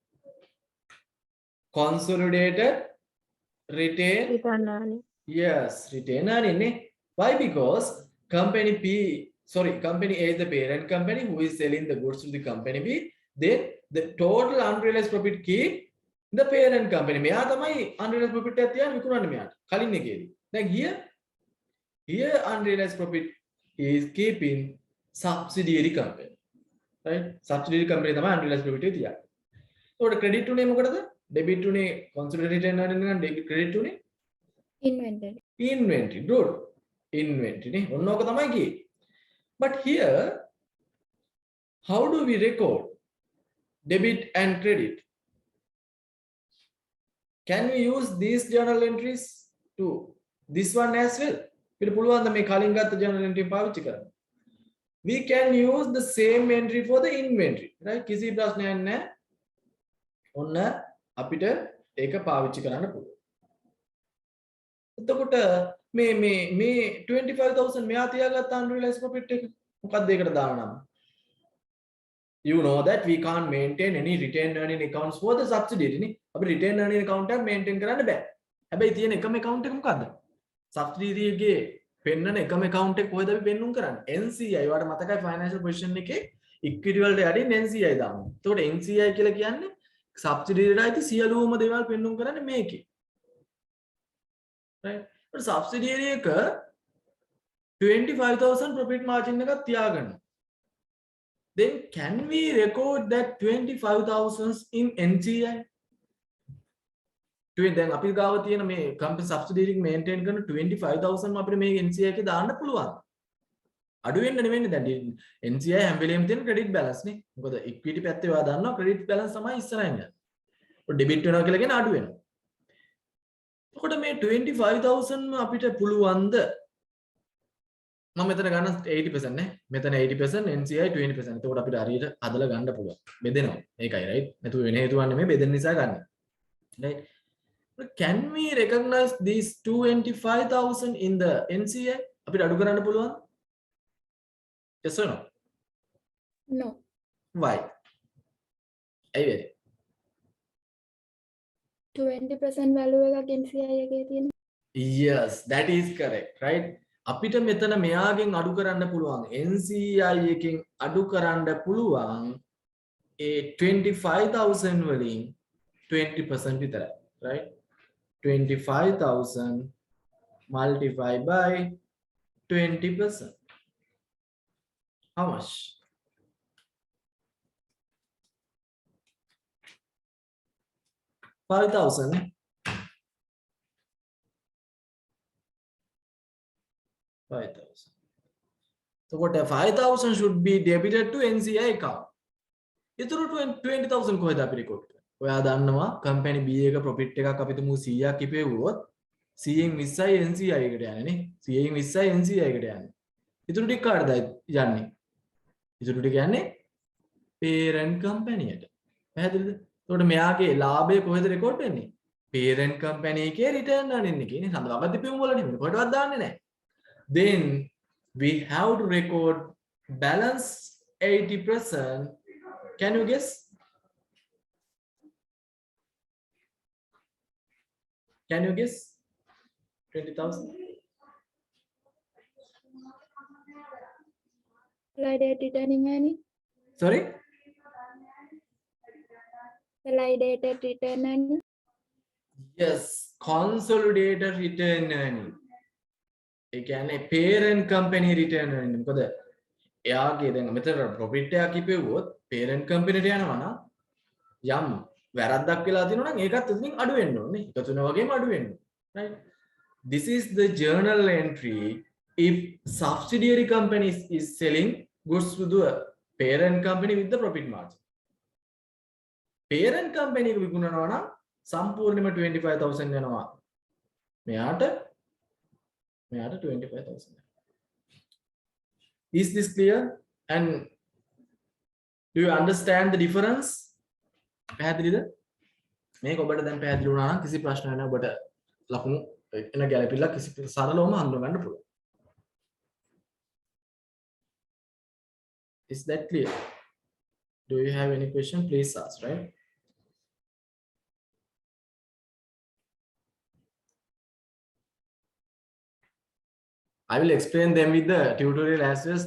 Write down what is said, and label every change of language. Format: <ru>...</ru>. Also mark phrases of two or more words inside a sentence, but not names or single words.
<en>Consolidated, retain. Yes, retain earning. Why? Because company company A is the parent company who is selling the goods to the company B. Then the total unrealized profit keep the parent company.</en> <si>මෙයා තමයි</si> <en>unrealized profit</en> <si>එක තියන්නේ විකුණන්නේ මෙයාට. කලින් එකේදී.</si> <en>දැන් here unrealized profit is keeping subsidiary company. Right? Subsidiary company</en> <si>තමයි</si> <en>unrealized profit</en> <si>එක තියන්නේ. ඒකට credit උනේ මොකටද? debit උනේ</si> <en>consolidated earning</en> <si>එක</si> <en>debit credit</en> <si>උනේ inventory. Good. Inventory නේ. ඔන්න ඕක තමයි කියේ.</si> <en>But here how do we record debit and credit? Can we use these journal entries to this one as well?</en> <si>පිට පුළුවන් ද මේ කලින් ගත්ත</si> <en>journal entry</en> <si>පාවිච්චි කරන්න?</si> <en>We can use the same entry for the inventory, right?</en> <si>කිසි ප්‍රශ්නයක් නැහැ. ඔන්න අපිට ඒක පාවිච්චි කරන්න පුළුවන්. එතකොට මේ 25,000 මෙයා තියාගත්ත</si> <en>unrealized profit</en> <si>එක මොකක්ද ඒකට දාන නම?</si> <en>You know that we can't maintain any retained earning accounts for the subsidiary නේ.</en> <si>අපි</si> <en>retained earning account</en> <si>එක maintain කරන්න බෑ. හැබැයි තියෙන එකම account එක මොකද්ද? subsidiary එකේ පෙන්නන එකම account එක කොහෙද අපි පෙන්නුම් කරන්නේ? NCI. ඔයාලට මතකයි</si> <en>financial position</en> <si>එකේ equity වලට යටින් NCI දානවා. එතකොට NCI කියලා කියන්නේ subsidiary එකට අයිති සියලුම දේවල් පෙන්නුම් කරන්නේ මේකේ.</si> <en>Right? But subsidiary</en> <si>එක 25,000</si> <en>profit margin</en> <si>එකක් තියාගන්න.</si> <en>Then can we record that 25,000 in NCI?</en> <si>දැන් අපි ගාව තියෙන මේ</si> <en>company subsidiary</en> <si>එක maintain කරන 25,000 අපිට මේ NCI එකේ දාන්න පුළුවන්. අඩු වෙන්න නෙවෙයි දැන් NCI හැම වෙලේම තියෙන</si> <en>credit balance</en> <si>නේ. මොකද equity පැත්තේ ඔයා දන්නවා</si> <en>credit balance</en> <si>තමයි ඉස්සරහින් යන්නේ. ඔය debit වෙනවා කියලා කියන අඩු වෙනවා. එතකොට මේ 25,000 අපිට පුළුවන්ද? මම මෙතන ගන්න 80% නේ. මෙතන 80% NCI 20%. එතකොට අපිට හරියට හදලා ගන්න පුළුවන්. බෙදෙනවා. ඒකයි right. නැතුව වෙන හේතුවක් නෙමෙයි බෙදෙන නිසා ගන්න. right.</si> <en>Can we recognize these 225,000 in the NCI?</en> <si>අපිට අඩු කරන්න පුළුවන්?</si> <en>Yes or no? No. Why?</en> <si>ඇයි වෙන්නේ? 20% value එකක් NCI එකේ තියෙනවා.</si> <en>Yes, that is correct, right?</en> <si>අපිට මෙතන මෙයාගෙන් අඩු කරන්න පුළුවන් NCI එකෙන් අඩු කරන්න පුළුවන් ඒ 25,000 වලින් 20% විතරයි, right?</si> <en>25,000 multiplied by 20%. How much? $5,000. So what 5,000 should be debited to NCI account.</en> <si>ඉතුරු 20,000 කොහෙද අපි රෙකෝඩ් කරන්නේ? ඔයා දන්නවා කම්පැනි B එක ප්‍රොෆිට් එකක් අපි තුමු 100ක් ඉපෙවුවොත් 100න් 20යි NCI එකට යන්නේ නේ. 100න් 20යි NCI එකට යන්නේ. ඉතුරු ටික කාටද යන්නේ? ඉතුරු ටික යන්නේ parent කම්පැනියට. පැහැදිලිද? එතකොට මෙයාගේ ලාභය කොහෙද රෙකෝඩ් වෙන්නේ? parent කම්පැනි එකේ රිටර්න් අනින්නේ කියන්නේ සඳහන් දෙපෙම වලනේ කොහෙටවත් දාන්නේ නැහැ.</si> <en>Then we have to record balance 80%. Can you guess? Can you guess? 20,000. Consolidated returning earning. Sorry? Consolidated return earning. Yes, consolidated return earning.</en> <si>ඒ කියන්නේ</si> <en>parent company return earning.</en> <si>මොකද එයාගේ දැන් මෙතන profit එකක් ඉපෙව්වොත්</si> <en>parent company</en> <si>ට යනවා නම් යම් වැරද්දක් වෙලා තියෙනවා නම් ඒකත් එතනින් අඩු වෙන්න ඕනේ. එකතු වෙන වගේම අඩු වෙන්න ඕනේ.</si> <en>Right? This is the journal entry if subsidiary company is selling goods to the parent company with the profit margin. Parent company</en> <si>එක විකුණනවා නම් සම්පූර්ණයෙන්ම 25,000 යනවා. මෙයාට 25,000.</si> <en>Is this clear? And do you understand the difference?</en> <si>පැහැදිලිද? මේක ඔබට දැන් පැහැදිලි වුණා නම් කිසි ප්‍රශ්නයක් නැහැ. ඔබට ලකුණු එන ගැළපිලා කිසි සරලවම හඳුනා ගන්න පුළුවන්.</si> <en>Is that clear? Do you have any question? Please ask, right? I will explain them with the tutorial as well.</en>